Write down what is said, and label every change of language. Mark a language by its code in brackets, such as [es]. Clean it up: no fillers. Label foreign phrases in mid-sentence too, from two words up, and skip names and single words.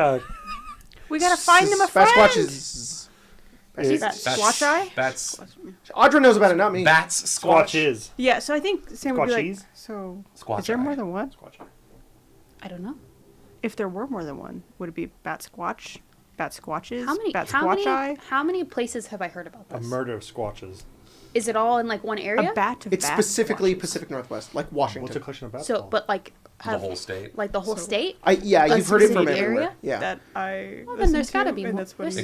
[en] Yeah, We gotta find them a friend. Bat Squatch is. Squatch eye? Bats. Audra knows about it, not me. Bats. Squatch is. Yeah, so I think Sam would be like, Squatchies? so Squatch is there eye. more than one? Squatch. I don't know. If there were more than one, would it be bat squatch? Bat squatches? How many, Bat how squatch many, eye? how many places have I heard about A this? murder of squatches. Is it all in like one area? A bat of It's bat specifically squatches. Pacific Northwest, like What's a Washington. collection of bats So, called? but like The have whole state. like the whole So- state? Yeah, A you've heard it from specific everywhere. area? Yeah. That I. Well, then there's listened gotta to, be and more. that's what